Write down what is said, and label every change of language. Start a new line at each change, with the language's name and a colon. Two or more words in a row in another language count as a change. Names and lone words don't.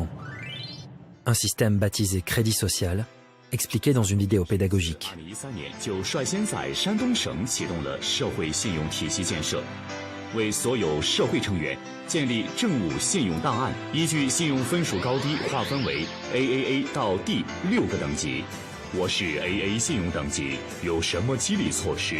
French: Un système baptisé crédit social, expliqué dans une vidéo pédagogique.
Chinese: AAA 到第6个等级。我是 AA 信用等级，有什么激励措施？